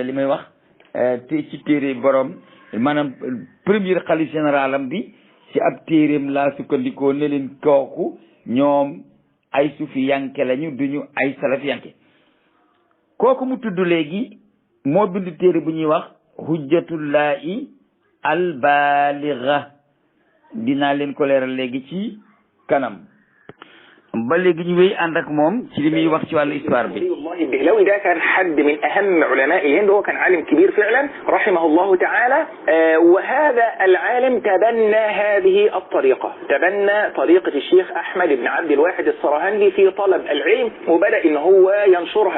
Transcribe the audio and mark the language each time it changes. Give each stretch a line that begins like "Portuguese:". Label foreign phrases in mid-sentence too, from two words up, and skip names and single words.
Wolof: li may wax te ci téere borom maanaam premier xalif général am bi ci ab téereem laa sukkandikoo ne leen kooku ñoom ay sufi yanke lañu duñu ay salaf yanke kooku mu tudd léegi moo bind téere bu ñuy wax Hujjatullahi al-Baligha dinaa leen ko leeral léegi ci kanam ba léegi ñu wéy ànd ak moom ci li muy wax ci wàllu histoire bi.
Arabic: الله الدهلوي ده كان حد من أهم علماء الهند وهو كان عالم كبير فعلا رحمه الله تعالى وهذا العالم تبنى هذه الطريقة تبنى طريقة الشيخ أحمد بن عبد الواحد السرهندي في طلب العلم وبدأ إن هو ينشرها.